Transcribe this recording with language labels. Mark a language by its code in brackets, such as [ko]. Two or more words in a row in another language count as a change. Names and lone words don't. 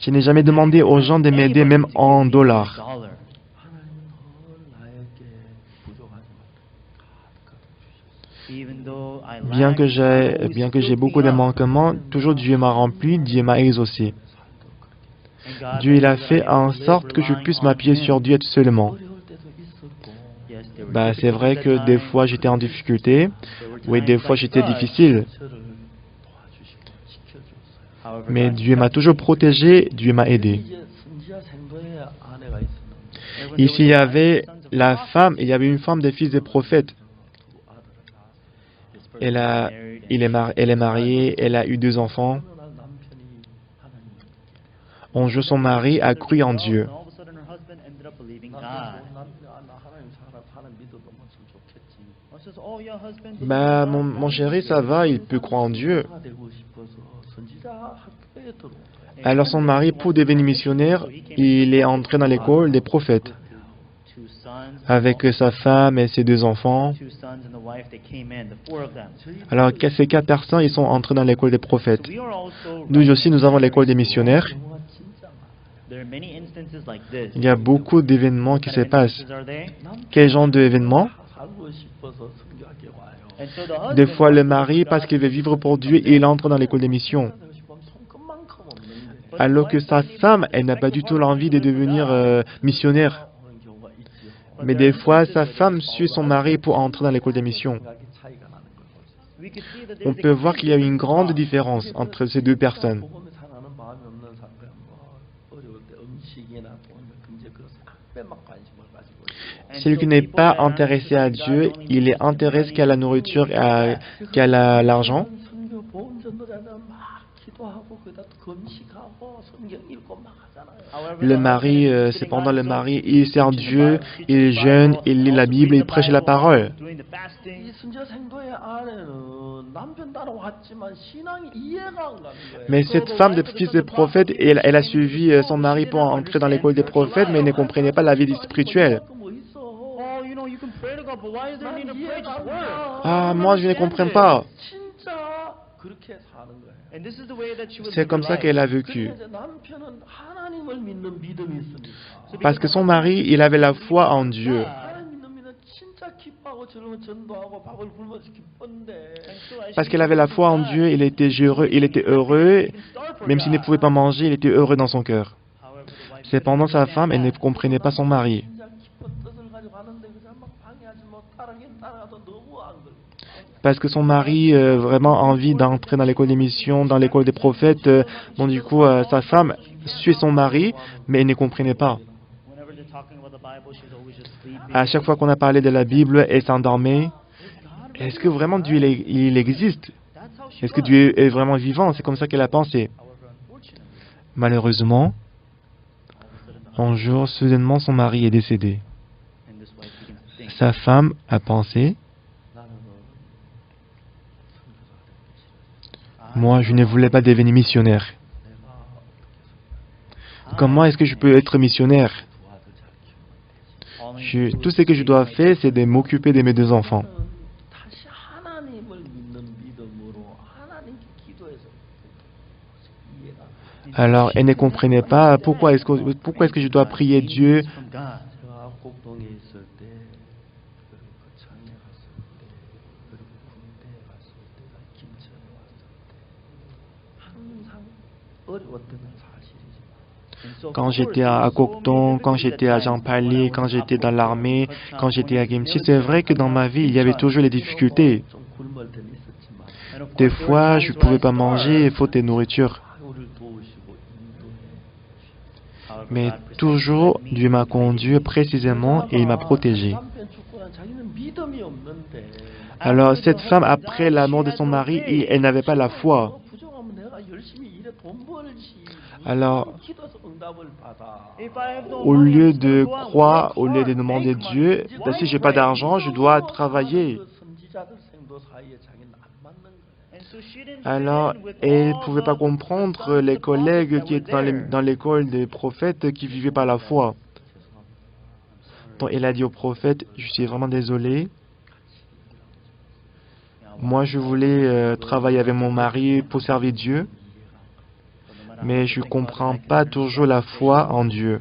[fr] Je n'ai jamais demandé aux gens de m'aider, même en dollars. $1. [ko] 하나님은 늘 나에게 부족하지만 가득가득 주셨어요. [en] Even though I [fr] Bien que [en] lack, God always [fr] j'ai [en] filled [fr] beaucoup [en] me [fr] de [en] up. [fr] manquements, toujours Dieu m'a rempli, Dieu m'a exaucé. [ko] 살도 그렇게 [en] And God [fr] Dieu il a [en] made it [fr] fait [en] that I [fr] en [en] could live [fr] sorte que je [en] relying [fr] puisse [en] on [fr] m'appuyer [en] Him. [fr] sur Dieu seulement. [ko] 어려울 때도 있었고 [en] Yes, there were [fr] Bah, c'est vrai [en] difficulties [fr] que [en] at [fr] des [en] times. [fr] fois j'étais en difficulté, [en] There were [fr] oui, des [en] times [fr] fois [en] like [fr] j'étais [en] such. [fr] difficile, [ko] 저를 도와주시고 지켜줬어요. [en] However, [fr] mais [en] God [fr] Dieu m'a [en] kept [fr] toujours [en] me. [fr] protégé, Dieu m'a aidé. [ko] 이제 선지자 생도의 아내가 있었는데 [en] And when there [fr] Ici il y [en] was a [fr] avait [en] sons of [fr] la [en] prophets, [fr] femme, il y avait une femme des fils des prophètes. [ko] 두 아들을 낳았어요. [en] this person was married and [fr] Elle est mariée, elle a eu 2 enfants. [ko] 어느 날 남편이 하나님 [fr] Un jour, son mari a cru en Dieu. [en] And all of a sudden, her husband ended up believing [ko] 남편 [en] God. [ko] 좋은 남편, 나 하나님 사람 믿어도 뭐좀 좋겠지. [en] I says, "Oh, your husband." [fr] Bah, mon chéri, ça va, il peut croire en Dieu. [ko] 선지자가 되고 싶어서 선지자 학교에 들어온 거야. [fr] Alors son mari, pour devenir missionnaire, il est entré dans l'école des prophètes. [en] Two sons. [fr] Avec sa femme et ses 2 enfants. [en] Two sons and the wife, they came in, the 4 of them. [fr] Alors ces 4 personnes, ils sont entrés dans l'école des prophètes. [en] So we are also [fr] Nous aussi, nous avons l'école des missionnaires. [ko] 경우가 진짜 많아. [en] There are many instances like this. [fr] Il y a beaucoup d'événements qui [en] What [fr] se [en] kind of [fr] passent. [en] instances are there? [fr] Quel genre d'événements? [ko] 살고 싶어서 성교학에 와요. [en] And so the husband [fr] Des fois, le [en] wants to [fr] mari, [en] serve [fr] parce [en] God, [fr] qu'il veut vivre pour Dieu, il entre dans l'école des missions. [ko] 되고 싶으면 손끝만큼 없는데 [en] but [fr] Alors [en] his [fr] que [en] wife [fr] sa [en] doesn't even [fr] femme, [en] have [fr] elle n'a pas du tout l'envie de [en] sacrifice for [fr] devenir [en] God. [fr] missionnaire. [ko] 오는 경우가 있지요. [fr] Mais des fois, sa femme suit son mari pour entrer dans l'école des missions. [ko] 생각이 차이가 나는 걸 볼 수 있어요. [en] We could see that [fr] On [en] there's a [fr] peut voir qu'il y a une grande [en] difference. [fr] différence entre ces 2 personnes. [ko] 복음에 사랑하는 마음이 없는 사람은 어려울 때 음식이나 돈, 금제 그런 앞에만 관심을 가지고 있고 [en] And [fr] Celui [en] so [fr] qui n'est [en] people [fr] pas [en] that aren't [fr] intéressé à [en] interested in [fr] Dieu, [en] God only [fr] il est [en] interest in [fr] intéressé [en] money, [fr] qu'à la nourriture et qu'à l'argent. [ko] 선교 보험 전도자는 막 기도하고 거기다 또 금식하고 성경 읽고 막 하잖아요. [en] However, [fr] Le [en] the [fr] mari, [en] husband is [fr] cependant, le [en] sitting on [fr] mari, [en] his [fr] il sert [en] teaching the [fr] Dieu, [en] Bible, teaching [fr] il [en] the [fr] jeûne, [en] Bible, [fr] il lit la [en] also [fr] Bible, [en] reading [fr] il [en] the [fr] prêche la [en] Bible, [fr] parole. [en] doing the fasting. [ko] 이 순자 생도의 아내는 남편 따라왔지만 신앙이 이해가 안 가는 거예요. [fr] Mais cette femme de fils de prophète, elle a suivi son mari pour entrer dans l'école des prophètes, mais elle ne comprenait pas la vie spirituelle. [ko] 뭐 있어? [en] Oh, you know, you can pray to God, but why is there a need to pray? Just work. [fr] Ah, moi je ne comprends pas. [ko] 진짜 그렇게 사는 거예요. [en] And this is the way that she would [fr] C'est [en] live [fr] comme [en] her [fr] ça [en] life. [fr] qu'elle a [ko] 근데 [fr] vécu. [ko] 이제 남편은 하나님을 믿는 믿음이 있으니까. [fr] Parce que son mari, il avait la foi en Dieu. [ko] 하나님 믿는 믿음 진짜 기뻐하고 저런 전도하고 밥을 굶어서 기뻤는데. [en] And so as [fr] Parce [en] she [fr] qu'elle avait la foi en Dieu, il était heureux, même s'il ne pouvait pas manger, il était heureux dans son cœur. [en] However, the wife [fr] Cependant, sa femme, elle ne comprenait pas son mari. [ko] 진짜 기쁜 뜻을 가지고 가는데 그냥 막 방해하지 못 따라긴 따라가도 너무 안 그래. [fr] Parce que son mari vraiment a envie d'entrer dans l'école des missions, dans l'école des prophètes. Bon, du coup, sa femme suit son mari, mais elle ne comprenait pas. [en] whenever they're talking about the Bible, she's always just sleeping. [fr] À chaque fois qu'on a parlé de la Bible, elle s'endormait. Est-ce que vraiment Dieu il existe? [en] That's how she [fr] Est-ce que [en] was. [fr] Dieu est vraiment vivant? C'est comme ça qu'elle a pensé. [en] However, unfortunately, [fr] Malheureusement, [en] all of a sudden, the [fr] un jour, soudainement, son mari est décédé. [en] and this wife begins to think. [fr] Sa femme a pensé, [ko] 나는 [fr] moi, je ne voulais pas devenir missionnaire. Comment est-ce que je peux être missionnaire? [ko] 두 아들 잘 키우면 되지. [fr] Tout ce que je dois faire, c'est de m'occuper de mes 2 enfants. [ko] 다시 하나님을 믿는 믿음으로 하나님께 기도해서 이해가. [fr] Alors, elle ne comprenait pas pourquoi est-ce que je dois prier Dieu. [en] From God. [ko] 제가 곡동에 있을 때, 그리고 거창에 갔을 때, 그리고 군대에 갔을 때, 김천에 왔을 때 항상 어려웠던 건 사실이지만 [en] And so, of [fr] Quand [en] course, [fr] j'étais [en] there [fr] à [en] were so many [fr] Cocteau, quand [en] difficulties [fr] j'étais [en] at [fr] à [en] times. [fr] Jean Palais, quand j'étais dans l'armée, quand j'étais à Gimchi, c'est vrai que dans ma vie, il y avait toujours les difficultés. [ko] 좀 굶을 때는 있었지만 [en] And of [fr] Des [en] course, there were [fr] fois, je ne [en] times [fr] pouvais [en] where [fr] pas [en] I [fr] manger, [en] starved. [fr] faute de nourriture. [ko] 우리를 도우시고 인도해 [en] However, [fr] Mais [en] God protected [fr] toujours, [en] me. [fr] Dieu m'a conduit précisément et il m'a protégé. [ko] 남편 죽고 난 자기는 믿음이 없는데 [fr] Alors, cette femme, après la mort de son mari, elle n'avait pas la foi. [ko] 부정하면 내가 열심히 일해 돈 벌지. [fr] Alors, [ko] 기도해서 응답을 받아. [en] If I have no [fr] au [en] money, [fr] lieu [en] I'm just [fr] de [en] gonna go out and [fr] croire, [en] work [fr] au lieu de [en] hard, [fr] demander [en] make [fr] Dieu, [en] money. [fr] si j'ai pas d'argent, je dois travailler. [ko] 그 선지자들 생도 사이에 자기는 안 맞는 거야. [en] And so she didn't fit [fr] Alors, [en] in with [fr] elle ne [en] all [fr] pouvait pas [en] the [fr] comprendre [en] sons [fr] les [en] of prophets [fr] collègues [en] that [fr] qui [en] were [fr] étaient [en] there. [fr] dans l'école des prophètes qui vivaient par la foi. Donc, elle a dit au prophète, je suis vraiment désolé. Moi, je voulais travailler avec mon mari pour servir Dieu, mais je ne comprends pas toujours la foi en Dieu.